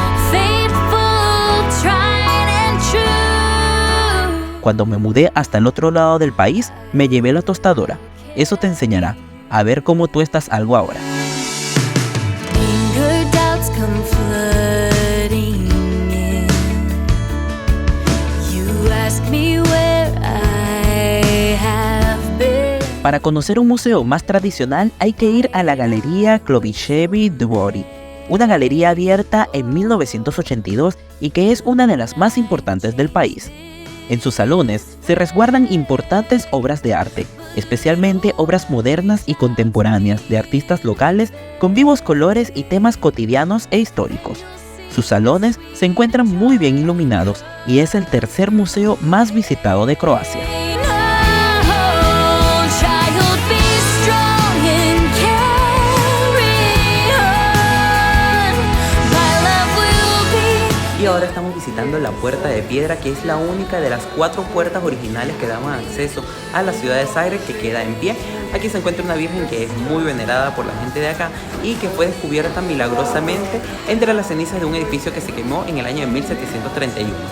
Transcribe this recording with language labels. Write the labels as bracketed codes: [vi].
[en] Faithful, tried and true. [es] Cuando me mudé hasta el otro lado del país, me llevé la tostadora. Eso te enseñará a ver cómo tú estás algo ahora. [en] Anger, doubts come flooding in. You ask me where I have been. [es] Para conocer un museo más tradicional hay que ir a la Galería Klovichevi Dvory, una galería abierta en 1982 y que es una de las más importantes del país. En sus salones se resguardan importantes obras de arte, especialmente obras modernas y contemporáneas de artistas locales con vivos colores y temas cotidianos e históricos. Sus salones se encuentran muy bien iluminados y es el tercer museo más visitado de Croacia. [en] Oh, child, be strong and carry on. My love will be. [es] Y ahora estamos visitando la Puerta de Piedra, que es la única de las 4 puertas originales que daban acceso a la ciudad de Zagreb, que queda en pie. Aquí se encuentra una virgen que es muy venerada por la gente de acá y que fue descubierta milagrosamente entre las cenizas de un edificio que se quemó en el año de 1731.